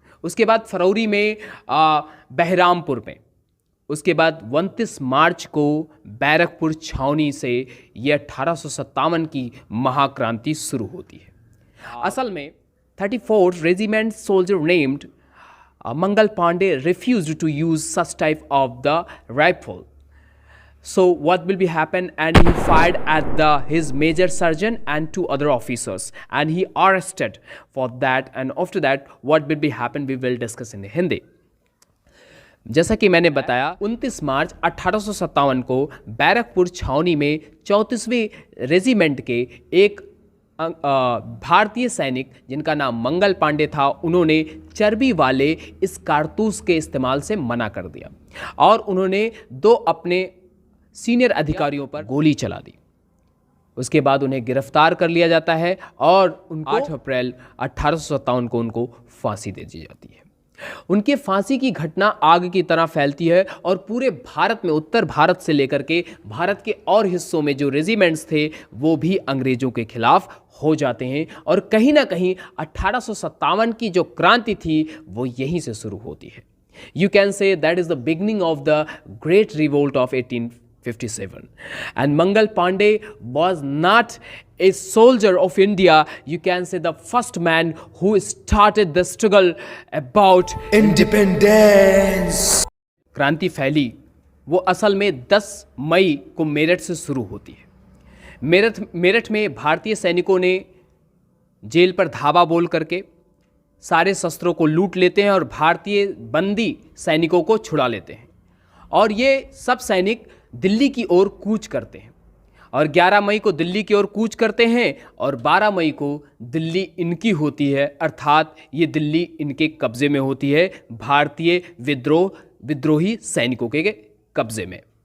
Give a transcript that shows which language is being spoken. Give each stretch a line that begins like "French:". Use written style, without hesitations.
Hindi: उसके बाद फरवरी में बहरामपुर में, उसके बाद 29 मार्च को बैरकपुर छावनी से ये 1857 की महाक्रांति शुरू होती है।
English: असल में 34th regiment soldier named Mangal Pandey refused to use such type of the rifle. So what will be happen? And he fired at his major sergeant and 2 other officers, and he arrested for that. And after that, what will be happen? We will discuss in Hindi.
Hindi: जैसा कि मैंने बताया 29 मार्च 1857 को बैरकपुर छावनी में 34वें regiment के एक भारतीय सैनिक जिनका नाम मंगल पांडे था, उन्होंने चर्बी वाले इस कारतूस के इस्तेमाल से मना कर दिया और उन्होंने 2 अपने सीनियर अधिकारियों पर गोली चला दी। उसके बाद उन्हें गिरफ्तार कर लिया जाता है और उनको 8 अप्रैल 1857 को उनको फांसी दे दी जाती है। उनके फांसी की घटना आग की तरह फैलती है और पूरे भारत में, उत्तर भारत से लेकर के भारत के और हिस्सों में जो रेजिमेंट्स थे वो भी अंग्रेजों के खिलाफ हो जाते हैं और कहीं ना कहीं 1857 की जो क्रांति थी वो यहीं से शुरू होती है।
English: You can say that is the beginning of the great revolt of 1857. And Mangal Pandey was not a soldier of India. You can say the first man who started the struggle about independence.
Hindi: क्रांति फैली वो असल में 10 मई को मेरठ से शुरू होती है। मेरठ में भारतीय सैनिकों ने जेल पर धावा बोल करके सारे शस्त्रों को लूट लेते हैं और भारतीय बंदी सैनिकों को छुड़ा लेते हैं और ये सब सैनिक दिल्ली की ओर कूच करते हैं और 11 मई को दिल्ली की ओर कूच करते हैं और 12 मई को दिल्ली इनकी होती है, अर्थात ये दिल्ली इनके कब्जे में होती है, भारतीय विद्रोही सैनिकों के कब्जे में।